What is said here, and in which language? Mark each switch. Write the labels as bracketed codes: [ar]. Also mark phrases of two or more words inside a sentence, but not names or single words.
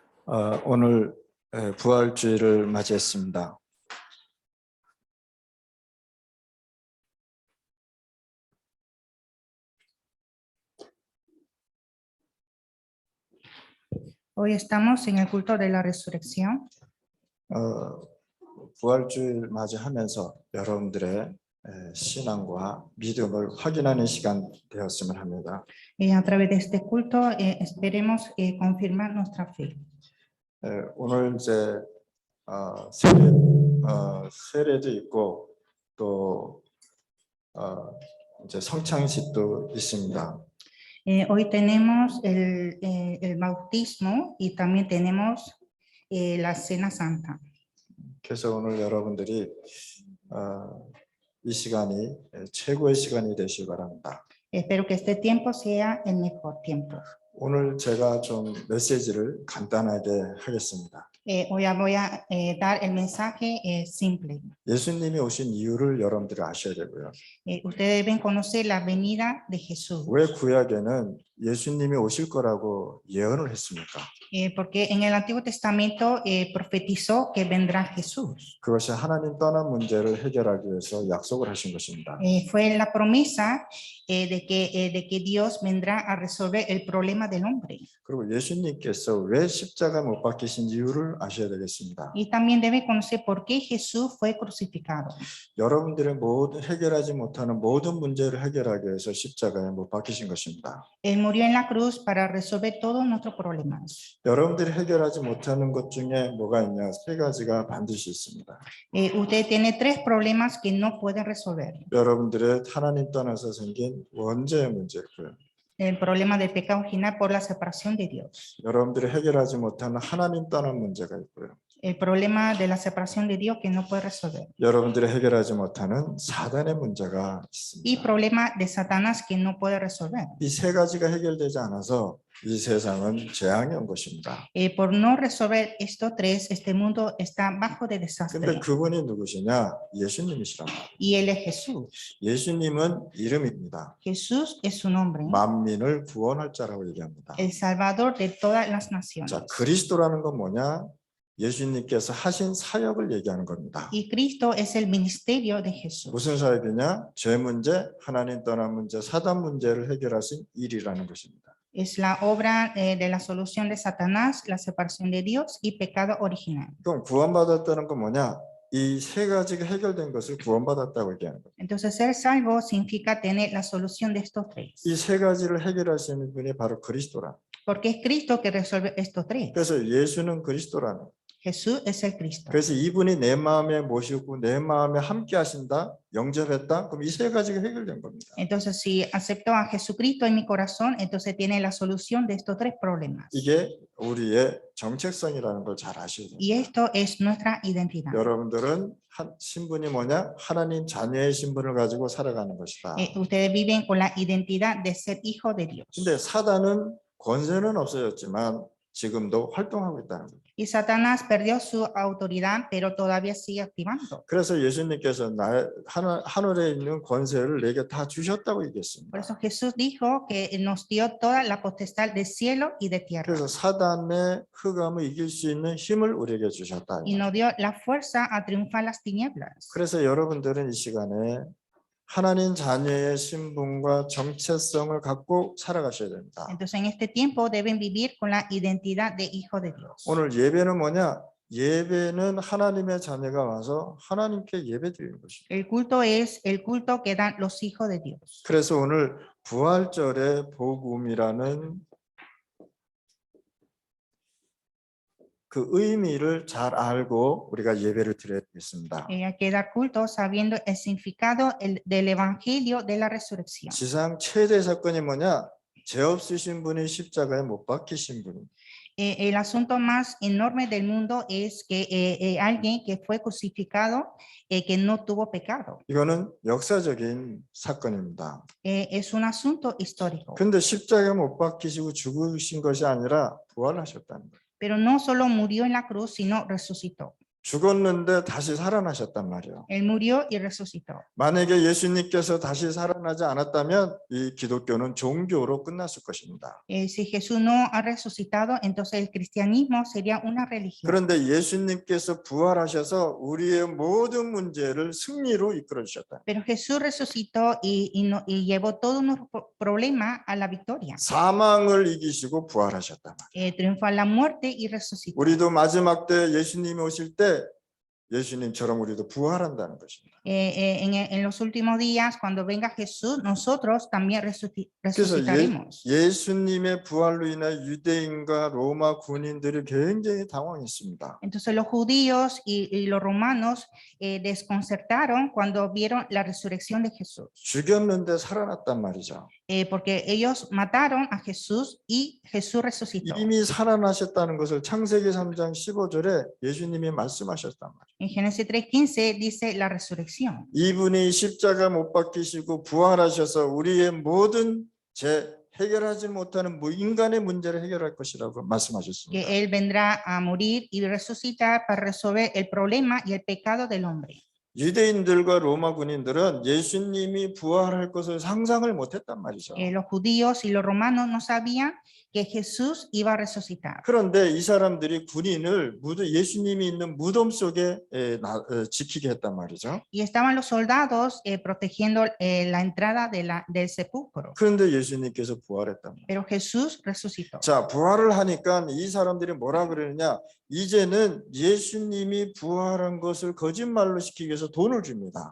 [ko] 오늘 부활주일을 맞이했습니다. [es] Hoy estamos en el culto de la resurrección. [ko] 부활주일 맞이하면서 여러분들의 신앙과 믿음을 확인하는 시간 되었으면 합니다. [es] A través de este culto esperemos confirmar nuestra fe. [ko] 오늘 이제 세례도 있고 또 이제 성창식도 있습니다. [es] Hoy tenemos el bautismo y también tenemos la Cena Santa. [ko] 그래서 오늘 여러분들이 이 시간이 최고의 시간이 되시기 바랍니다. [es] Espero que este tiempo sea el mejor tiempo. [ko] 오늘 제가 좀 메시지를 간단하게 하겠습니다. [es] Hoy voy a dar el mensaje simple. [ko] 예수님이 오신 이유를 여러분들이 아셔야 되고요. [es] Ustedes deben conocer la venida de Jesús. [ko] 왜 구약에는 예수님이 오실 거라고 예언을 했습니까? [es] Porque en el Antiguo Testamento profetizó que vendrá Jesús. [ko] 그것이 하나님 떠난 문제를 해결하기 위해서 약속을 하신 것입니다. [es] Fue la promesa de que Dios vendrá a resolver el problema del hombre. [ko] 그리고 예수님께서 왜 십자가 못 박히신 이유를 아셔야 되겠습니다. [es] Y también debe conocer por qué Jesús fue crucificado. [ko] 여러분들의 모든 해결하지 못하는 모든 문제를 해결하기 위해서 십자가에 못 박히신 것입니다. [es] Él murió en la cruz para resolver todos nuestros problemas. [ko] 여러분들이 해결하지 못하는 것 중에 뭐가 있냐? 세 가지가 반드시 있습니다. [es] Usted tiene tres problemas que no puede resolver. [ko] 여러분들의 하나님 떠나서 생긴 원죄의 문제 있고요. [es] El problema del pecado original por la separación de Dios. [ko] 여러분들이 해결하지 못하는 하나님 떠난 문제가 있고요. [es] El problema de la separación de Dios que no puede resolver. [ko] 여러분들이 해결하지 못하는 사단의 문제가 [es] Y [ko] 있습니다. [es] problema de Satanás que no puede resolver. [ko] 이 세 가지가 해결되지 않아서 이 세상은 재앙이 온 것입니다. [es] Por no resolver estos tres, este mundo está bajo de [ko] 근데 [es] desastre. [ko] 그분이 누구시냐? 예수님이시란 말이에요. [es] Y Él es Jesús. [ko] 예수님은 이름입니다. [es] Jesús es su nombre. [ko] 만민을 구원할 자라고 얘기합니다. [es] El Salvador de todas las naciones. [ko] 자, 그리스도라는 건 뭐냐? 예수님께서 하신 사역을 얘기하는 겁니다. [es] Y Cristo es el ministerio de Jesús. [ko] 무슨 사역이냐? 죄 문제, 하나님 떠난 문제, 사단 문제를 해결하신 일이라는 것입니다. [es] Es la obra de la solución de Satanás, la separación de Dios y pecado original. [ko] 그럼 구원받았다는 건 뭐냐? 이 세 가지가 해결된 것을 구원받았다고 얘기하는 거예요. [es] Entonces ser salvo significa tener la solución de estos tres. [ko] 이 세 가지를 해결하시는 분이 바로 그리스도라. [es] Porque es Cristo que resuelve estos tres. [ko] 그래서 예수는 그리스도라는. [es] Jesús es el Cristo. [ko] 그래서 이분이 내 마음에 모시고 내 마음에 함께 하신다, 영접했다. 그럼 이 세 가지가 해결된 겁니다. [es] Entonces si acepto a Jesucristo en mi corazón, entonces tiene la solución de estos tres problemas. [ko] 이게 우리의 정체성이라는 걸 잘 아셔야 됩니다. [es] Y esto es nuestra identidad. [ko] 여러분들은 신분이 뭐냐? 하나님 자녀의 신분을 가지고 살아가는 것이다. [es] Ustedes viven con la identidad de ser hijo de Dios. [ko] 근데 사단은 권세는 없어졌지만 지금도 활동하고 있다는 거예요. [es] Y Satanás perdió su autoridad, pero todavía sigue activando. [ko] 그래서 예수님께서 하늘에 있는 권세를 내게 다 주셨다고 얘기했습니다. [es] Por eso Jesús dijo que nos dio toda la potestad del cielo y de tierra. [ko] 그래서 사단의 흑암을 이길 수 있는 힘을 우리에게 주셨다. [es] Y nos dio la fuerza a triunfar las tinieblas. [ko] 그래서 여러분들은 이 시간에 하나님 자녀의 신분과 정체성을 갖고 살아가셔야 됩니다. [es] Entonces en este tiempo deben vivir con la identidad de hijo de Dios. [ko] 오늘 예배는 뭐냐? 예배는 하나님의 자녀가 와서 하나님께 예배드리는 것입니다. [es] El culto es el culto que dan los hijos de Dios. [ko] 그래서 오늘 부활절의 복음이라는 그 의미를 잘 알고 우리가 예배를 드리겠습니다. [es] Hay que dar culto sabiendo el significado del evangelio de la resurrección. [ko] 지상 최대 사건이 뭐냐? 죄 없으신 분이 십자가에 못 박히신 분. [es] El asunto más enorme del mundo es que alguien que fue crucificado que no tuvo pecado. [ko] 이거는 역사적인 사건입니다. [es] Es un asunto histórico. [ko] 근데 십자가에 못 박히시고 죽으신 것이 아니라 부활하셨다는 거예요. [es] Pero no solo murió en la cruz, sino resucitó. [ko] 죽었는데 다시 살아나셨단 말이에요. [es] Él murió y resucitó. [ko] 만약에 예수님께서 다시 살아나지 않았다면 이 기독교는 종교로 끝났을 것입니다. [es] Si Jesús no ha resucitado, entonces el cristianismo sería una religión. [ko] 그런데 예수님께서 부활하셔서 우리의 모든 문제를 승리로 이끌어 주셨다. [es] Pero Jesús resucitó y llevó todos nuestros problemas a la victoria. [ko] 사망을 이기시고 부활하셨다. [es] Triunfó a la muerte y resucitó. [ko] 우리도 마지막 때 예수님이 오실 때 예수님처럼 우리도 부활한다는 것입니다. [es] En los últimos días, cuando venga Jesús, nosotros también [ko] 그래서 [es] resucitaremos. [ko] 예수님의 부활로 인해 유대인과 로마 군인들이 굉장히 당황했습니다. [es] Entonces los judíos y los romanos desconcertaron cuando vieron la resurrección de Jesús, [ko] 죽였는데 살아났단 말이죠. [es] porque ellos mataron a Jesús y Jesús resucitó. [ko] 이미 살아나셨다는 것을 창세기 3장 15절에 예수님이 말씀하셨단 말이에요. [es] En Génesis 3:15 dice la resurrección. [ko] 이분이 십자가 못 박히시고 부활하셔서 우리의 모든 해결하지 못하는 인간의 문제를 해결할 것이라고 말씀하셨습니다. [es] Que Él vendrá a morir y resucitar para resolver el problema y el pecado del hombre. [ko] 유대인들과 로마 군인들은 예수님이 부활할 것을 상상을 못했단 말이죠. [es] Los judíos y los romanos no sabían que Jesús iba a resucitar. [ko] 그런데 이 사람들이 군인을 예수님이 있는 무덤 속에 지키게 했단 말이죠. [es] Y estaban los soldados protegiendo la entrada del sepulcro. [ko] 그런데 예수님께서 부활했단 말이에요. [es] Pero Jesús resucitó. [ko] 자, 부활을 하니까 이 사람들이 뭐라 그러느냐? 이제는 예수님이 부활한 것을 거짓말로 시키기 위해서 돈을 줍니다.